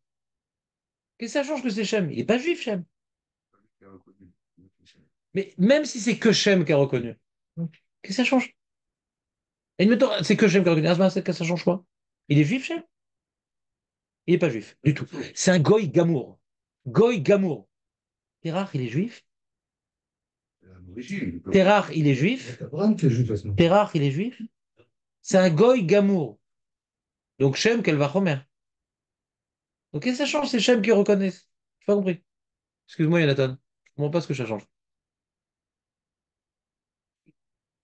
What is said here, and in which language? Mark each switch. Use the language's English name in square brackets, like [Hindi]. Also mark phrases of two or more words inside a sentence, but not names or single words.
[French] Qu'est-ce que ça change que c'est Shem? Il n'est pas juif, Shem. Qui a reconnu. Mais même si c'est que Shem qui a reconnu, qu'est-ce que ça change? Et admettons, c'est que Shem qui a reconnu. Ah, qu'est-ce que ça change quoi? Il est juif, Shem? Il n'est pas juif, du tout. C'est un [Hebrew] גוי גמור. גוי גמור. [French] Terach, il est juif. C'est à l'origine. Terach, il est juif. Abraham qui est juif, de toute façon. Terach, il est juif. C'est un [Hebrew] גוי גמור. [French] Donc Shem, qu'elle va Homer. Donc qu'est-ce que ça change? C'est Shem qui reconnaissent. Je pas compris. Excuse-moi, Jonathan. Je comprends pas ce que ça change.